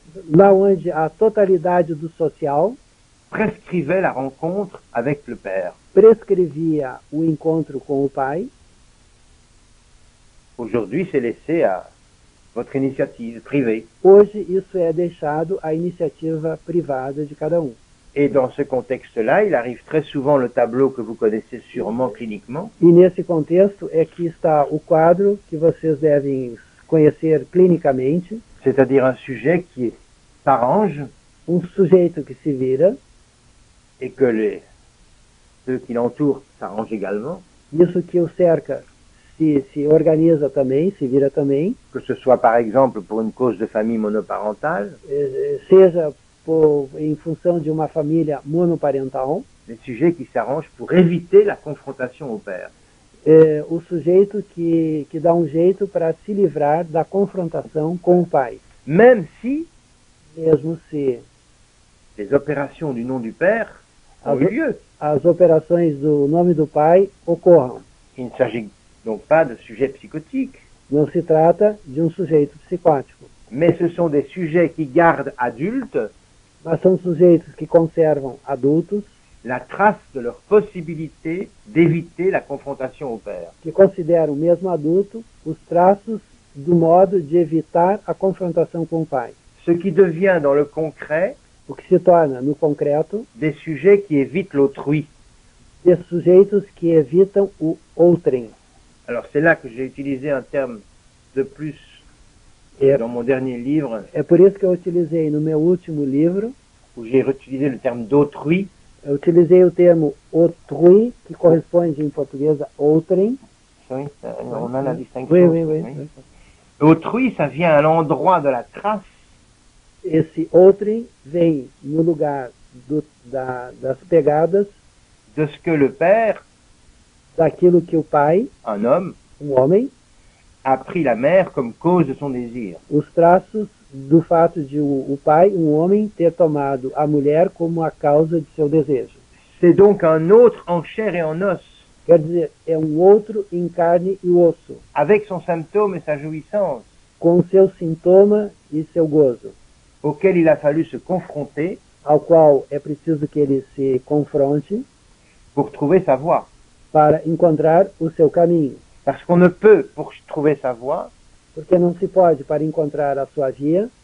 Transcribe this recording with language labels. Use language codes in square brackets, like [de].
[pt] lá onde a totalidade do social [fr] prescrivait la rencontre avec le père. [pt] prescrevia o encontro com o pai, [fr] Aujourd'hui, c'est laissé à votre initiative privée. [pt] Hoje, isso é deixado à iniciativa privada de cada um. [fr] Et dans ce contexte-là, il arrive très souvent le tableau que vous connaissez sûrement cliniquement, [pt] E nesse contexto é que está o quadro que vocês devem conhecer clinicamente, [fr] c'est-à-dire un sujet qui s'arrange [pt] sujeito que se vira, [fr] et que ceux qui l'entourent s'arrangent également, [pt] isso que o cerca se organiza também, se vira também, [fr] que ce soit par exemple pour une cause de famille monoparentale, [pt] seja em função de uma família monoparental, [fr] des sujets qui s'arrangent pour éviter la confrontation au père. [pt] O sujeito que dá um jeito para se livrar da confrontação com o pai. [fr] Même si [pt] Mesmo se [fr] les opérations du nom du père ont eu lieu. [pt] as operações do nome do pai ocorram. [fr] Il ne s'agit donc pas de sujets psychotiques, [pt] Não se trata de um sujeito psicótico, [fr] mais ce sont des sujets qui gardent adultes [pt] mas são sujeitos que conservam adultos, [fr] la trace de leur possibilité d'éviter la confrontation au père. [pt] que consideram mesmo adulto os traços do modo de evitar a confrontação com o pai. [fr] Ce qui devient dans le concret [pt] O que se torna, no concreto, [fr] des sujets qui évitent l'autrui. [pt] de sujeitos que evitam o outrem. [fr] Alors c'est là que j'ai utilisé un terme de plus [pt] É, [fr] dans mon dernier livre, [pt] é por isso que eu utilizei no meu último livro, [fr] où j'ai utilisé le terme d'autrui, [pt] eu utilizei o termo autrui, que corresponde em português a outrem. [fr] on a la distinction. Oui. Autrui, ça vient à l'endroit de la trace [pt] Esse outrem vem no lugar das pegadas [fr] de ce que le père, [pt] daquilo que o pai, [fr] un homme, [pt] homem, [fr] a pris la mère comme cause de son désir. [pt] os traços do fato de o pai, homem, ter tomado a mulher como a causa de seu desejo. [fr] C'est donc un autre en chair et en os, [pt] Quer dizer, é um outro em carne e osso, [fr] avec son symptôme et sa jouissance, [pt] com seu sintoma e seu gozo, [fr] auquel il a fallu se confronter [pt] ao qual é preciso que ele se confronte [fr] pour trouver sa voie. [pt] para encontrar o seu caminho. [fr] Parce qu'on ne peut, pour trouver sa voie, [pt] Porque não se pode, para encontrar a sua via,